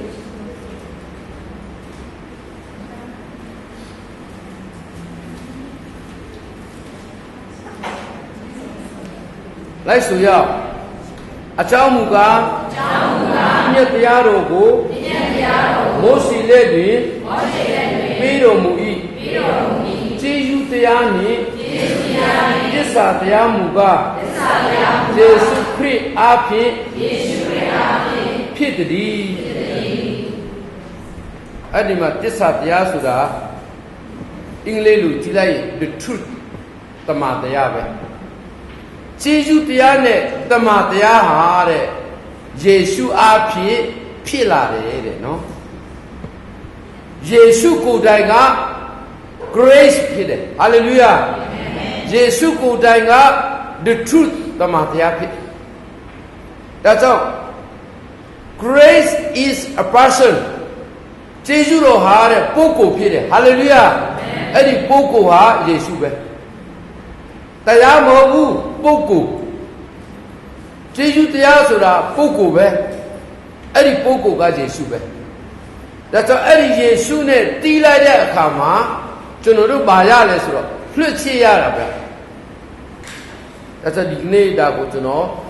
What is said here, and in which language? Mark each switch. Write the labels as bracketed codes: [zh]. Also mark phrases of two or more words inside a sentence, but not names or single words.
[my] လိုက်ဆိုရအကြောင်းမူကားမြတ်တရားတော်ကိုမိုးစီလက်တွင်ပြီးတော်မူ၏ကျေးဇူးတရားနှင့်သစ္စာတရားမူကားယေရှုခရစ်အားဖြင့်ဖြစ်တည်း အဲ့ဒီမှာသစ္စာတရားဆိုတာအင်္ဂလိပ်လိုကြည့်လိုက် [en] the truth [my] တမန်တရားပဲကျေးဇူးတရားနဲ့တမန်တရားဟာတဲ့ယေရှုအားဖြင့်ဖြစ်လာတယ်တဲ့နော် ယေရှုကိုယ်တိုင်က grace ဖြစ်တယ် hallelujah ယေရှုကိုယ်တိုင်က [en] the truth [my] တမန်တရားဖြစ်ဒါကြောင့် [en] grace is a person [my] ယေရှုတော်ဟာတဲ့ပုဂ္ဂိုလ်ဖြစ်တယ် hallelujah အဲ့ဒီပုဂ္ဂိုလ်ဟာယေရှုပဲတရားမဟုတ်ဘူးပုဂ္ဂိုလ်ကျေးဇူးတရားဆိုတာပုဂ္ဂိုလ်ပဲအဲ့ဒီပုဂ္ဂိုလ်ကယေရှုပဲဒါကြောင့်အဲ့ဒီယေရှုနဲ့တီးလိုက်တဲ့အခါမှာကျွန်တော်တို့ပါရလဲဆိုတော့လွှတ်ချရတာပဲဒါကြောင့်ဒီနေ့ဒါကိုကျွန်တော်